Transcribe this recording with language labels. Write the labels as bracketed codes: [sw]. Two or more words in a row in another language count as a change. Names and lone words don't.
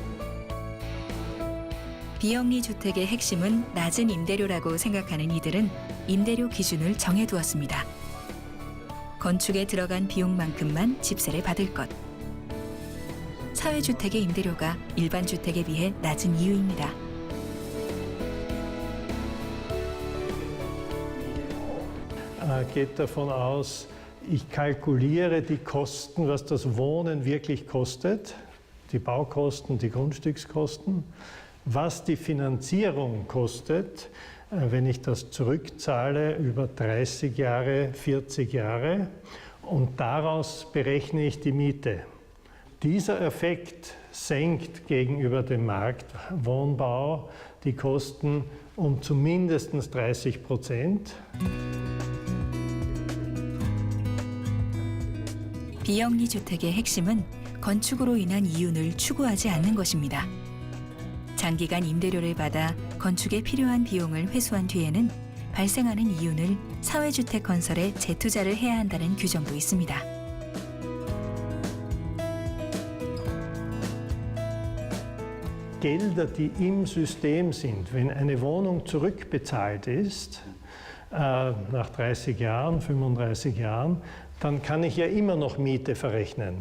[ko] 비영리 주택의 핵심은 낮은 임대료라고 생각하는 이들은 임대료 기준을 정해두었습니다. 건축에 들어간 비용만큼만 집세를 받을 것. 사회주택의 임대료가 일반 주택에 비해 낮은 이유입니다. [de] Geht davon aus, ich kalkuliere die Kosten, was das Wohnen wirklich kostet, die Baukosten, die Grundstückskosten, was die Finanzierung kostet, wenn ich das zurückzahle über 30 Jahre, 40 Jahre und daraus berechne ich die Miete. Dieser Effekt senkt gegenüber dem Marktwohnbau die Kosten um zumindest 30%. [ko] 비영리 주택의 핵심은 건축으로 인한 이윤을 추구하지 않는 것입니다. 장기간 임대료를 받아 건축에 필요한 비용을 회수한 뒤에는 발생하는 이윤을 사회주택 건설에 재투자를 해야 한다는 규정도 있습니다. [de] Gelder, die im System sind, wenn eine Wohnung zurückbezahlt ist, nach 30 Jahren, 35 Jahren, dann kann ich ja immer noch Miete verrechnen.